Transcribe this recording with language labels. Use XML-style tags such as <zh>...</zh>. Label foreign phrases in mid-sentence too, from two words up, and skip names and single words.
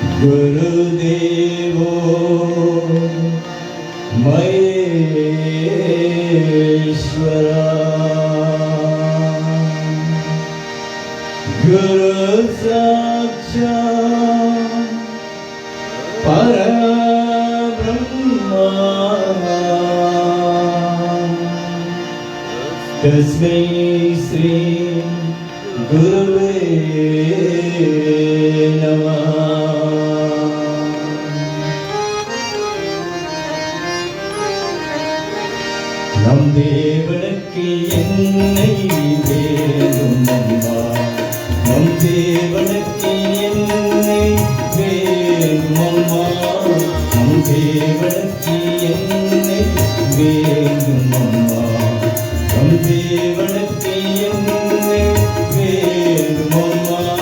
<sa>गुरुदेवो महेश्वरा सर्वेश्वर गुरु साक्षात् परब्रह्म तस्मै श्री गुरवे नमः.</sa> <ta>நம் தேவனுக்கு என்னை வேணும் அம்மா, நம் தேவனுக்கு என்னை வேணும் அம்மா, நம் தேவனுக்கு என்னை வேணும் அம்மா, நம் தேவனுக்கு என்னை வேணும் அம்மா.</ta>